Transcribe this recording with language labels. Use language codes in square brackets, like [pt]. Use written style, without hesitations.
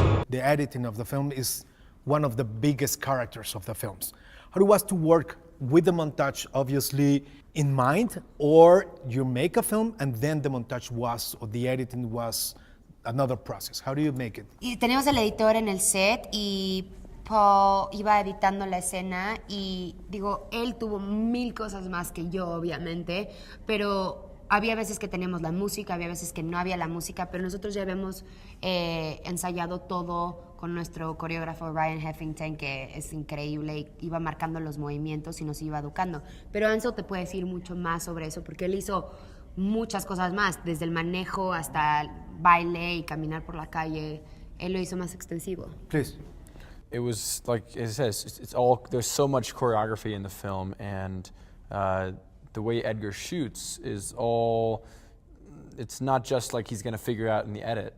[en] The editing of the film is one of the biggest characters of the films. How it was to work with the montage, obviously, in mind, or you make a film and then the montage was, or the editing was another process? How do you make it? [es] Y tenemos el editor en el set y Paul iba editando la escena y digo, él tuvo 1000 cosas más que yo, obviamente, pero había veces que teníamos la música, había veces que no había la música, pero nosotros ya habíamos ensayado todo con nuestro coreógrafo Ryan Heffington, que es increíble, y iba marcando los movimientos y nos iba educando. Pero Ansel te puede decir mucho más sobre eso, porque él hizo muchas cosas más, desde el manejo hasta el baile y caminar por la calle. Él lo hizo más extensivo. [en] Please. It was like it says, it's all, there's so much choreography in the film, and the way Edgar shoots is all, it's not just like he's gonna figure out in the edit.